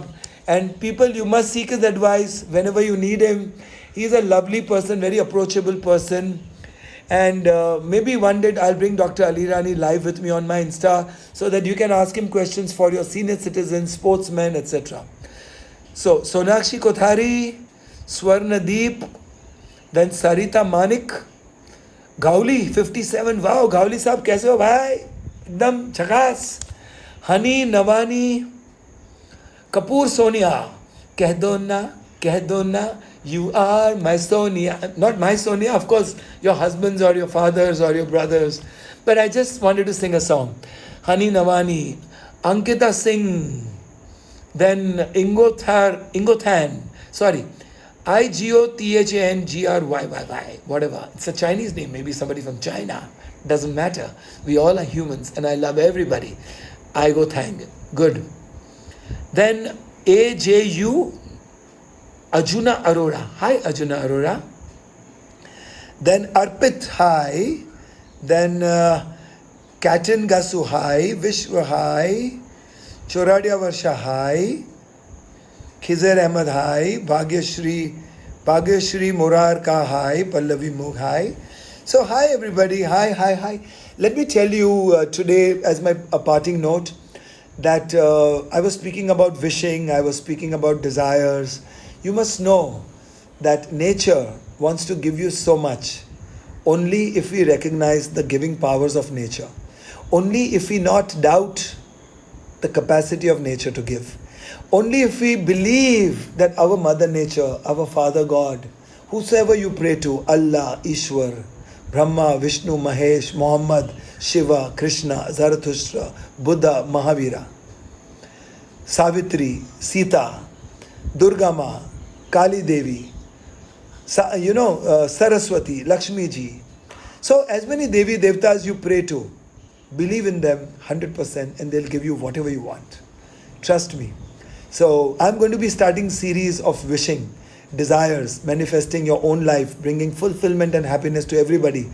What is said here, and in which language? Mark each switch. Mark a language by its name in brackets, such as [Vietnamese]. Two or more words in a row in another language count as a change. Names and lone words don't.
[English] And people, you must seek his advice whenever you need him. He is a lovely person, very approachable person. And maybe one day I'll bring Dr. Ali Irani live with me on my Insta so that you can ask him questions for your senior citizens, sportsmen, etc. So, Sonakshi Kothari, Swarnadeep, then Sarita Manik, Gauli 57. [Hindi] Wow, Gauli साहब कैसे हो भाई? एकदम झकास. Honey Navani, Kapoor Sonia, कह दो ना, [English] you are my Sonia. Not my Sonia, of course, your husbands or your fathers or your brothers. But I just wanted to sing a song. Honey Navani, Ankita Singh, then Ingothan, sorry, IGOTHANGRYYY, whatever. It's a Chinese name, maybe somebody from China. Doesn't matter. We all are humans and I love everybody. Thang, good. Then AJU, Arjuna Arora. Hi Arjuna Arora. Then Arpit, hi. Then Katin Gasu, hi. Vishwa, hi. Choradia Varsha, hi. Khizar Ahmed, hi. Bhagyashri Morar Ka, hi. Pallavi Mugh, hi. So, hi everybody. Hi. Let me tell you today, as my parting note, that I was speaking about wishing, I was speaking about desires. You must know that nature wants to give you so much only if we recognize the giving powers of nature. Only if we not doubt the capacity of nature to give. Only if we believe that our Mother Nature, our Father God, whosoever you pray to, Allah, Ishwar, Brahma, Vishnu, Mahesh, Muhammad, Shiva, Krishna, Zarathustra, Buddha, Mahavira, Savitri, Sita, Durga Ma, Kali Devi, Saraswati, Lakshmi Ji. So as many Devi Devtas you pray to, believe in them 100% and they'll give you whatever you want. Trust me. So I'm going to be starting series of wishing, desires, manifesting your own life, bringing fulfillment and happiness to everybody.